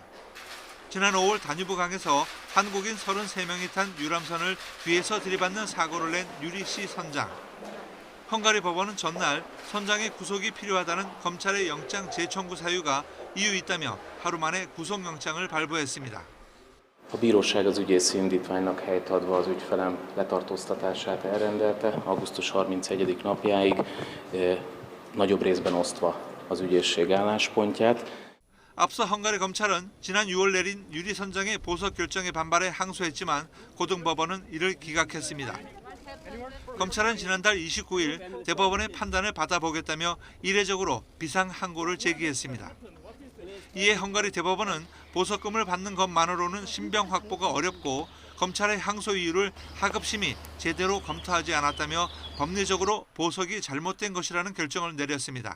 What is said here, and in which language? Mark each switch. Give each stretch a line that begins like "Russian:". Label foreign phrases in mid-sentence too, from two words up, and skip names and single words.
Korean: 지난 5월 다뉴브강에서 한국인 33명이 탄 유람선을 뒤에서 들이받는 사고를 낸 유리 씨 선장. 헝가리 법원은 전날 선장의 구속이 필요하다는 검찰의 영장 재청구 사유가 이유 있다며 하루 만에 구속영장을 발부했습니다.
Hungarian: A bíróság az ügyészi indítványnak helyt adva az ügyfelem letartóztatását elrendelte, augusztus 31. napjáig nagyobb részben osztva az ügyészség álláspontját.
Korean: 앞서 헝가리 검찰은 지난 6월 내린 유리 선장의 보석 결정에 반발해 항소했지만 고등법원은 이를 기각했습니다. 검찰은 지난달 29일 대법원의 판단을 받아보겠다며 이례적으로 비상 항고를 제기했습니다. 이에 헝가리 대법원은 보석금을 받는 것만으로는 신병 확보가 어렵고 검찰의 항소 이유를 하급심이 제대로 검토하지 않았다며 법리적으로 보석이 잘못된 것이라는 결정을 내렸습니다.